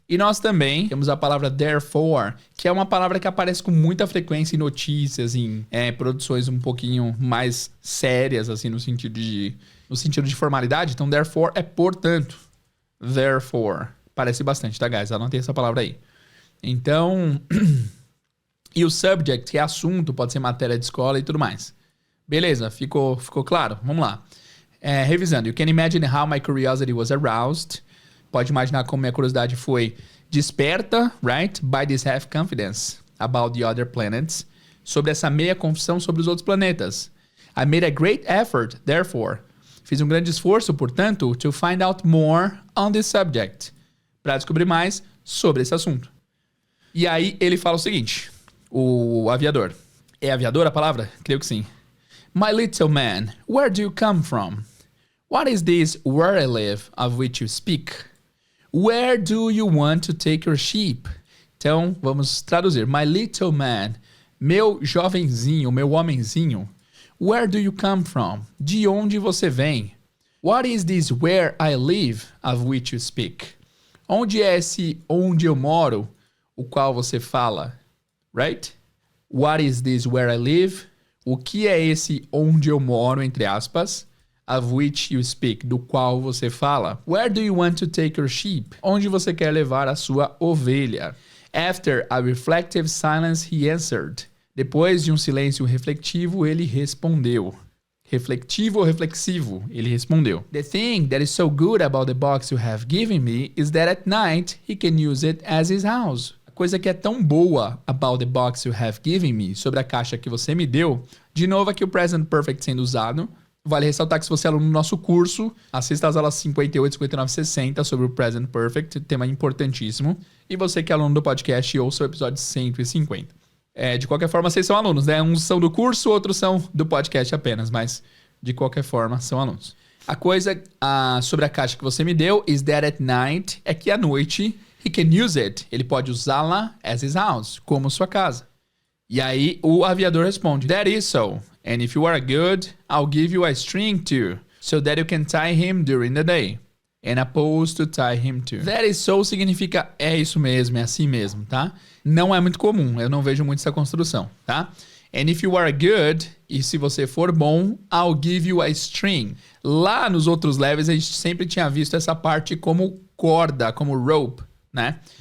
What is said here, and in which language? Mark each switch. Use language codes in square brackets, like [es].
[pt] E nós também temos a palavra therefore, que é uma palavra que aparece com muita frequência em notícias, em produções um pouquinho mais sérias, assim, no sentido de formalidade. Então, therefore é portanto. Therefore. Parece bastante, tá, guys? Anotei essa palavra aí. Então, E o subject, que é assunto, pode ser matéria de escola e tudo mais. Beleza, ficou claro? Vamos lá. Revisando. [en] You can imagine how my curiosity was aroused. [pt] Pode imaginar como minha curiosidade foi desperta, right? [en] By this half confidence about the other planets. [pt] Sobre essa meia confissão sobre os outros planetas. [en] I made a great effort, therefore. [pt] Fiz um grande esforço, portanto, [en] to find out more on this subject. [pt] Para descobrir mais sobre esse assunto. E aí ele fala o seguinte, o aviador. É aviador a palavra? Creio que sim. [en] My little man, where do you come from? What is this where I live of which you speak? Where do you want to take your sheep? [pt] Então, vamos traduzir. [en] My little man, [pt] meu jovenzinho, meu homenzinho. [en] Where do you come from? [pt] De onde você vem? [en] What is this where I live of which you speak? [pt] Onde é esse onde eu moro, o qual você fala? [en] Right? What is this where I live? [pt] O que é esse onde eu moro, entre aspas? [en] Of which you speak, [pt] do qual você fala. [en] Where do you want to take your sheep? [pt] Onde você quer levar a sua ovelha? [en] After a reflective silence, he answered. [pt] Depois de um silêncio refletivo, ele respondeu. Refletivo ou reflexivo? Ele respondeu. [en] The thing that is so good about the box you have given me is that at night he can use it as his house. [pt] A coisa que é tão boa [en] about the box you have given me, [pt] sobre a caixa que você me deu, de novo aqui o present perfect sendo usado. Vale ressaltar que se você é aluno do nosso curso, assista às aulas 58, 59 e 60 sobre o present perfect, tema importantíssimo. E você que é aluno do podcast, ouça o episódio 150. De qualquer forma, vocês são alunos, né? Uns são do curso, outros são do podcast apenas, mas de qualquer forma, são alunos. A coisa sobre a caixa que você me deu [en] is that at night, [pt] é que à noite, [en] he can use it, [pt] ele pode usá-la [en] as his house, [pt] como sua casa. E aí o aviador responde, [en] that is so, and if you are good, I'll give you a string too, so that you can tie him during the day, and a post to tie him to. That is so [pt] significa é isso mesmo, é assim mesmo, tá? Não é muito comum, eu não vejo muito essa construção, tá? [en] And if you are good, [pt] e se você for bom, [en] I'll give you a string. [pt] Lá nos outros levels a gente sempre tinha visto essa parte como corda, como rope, né?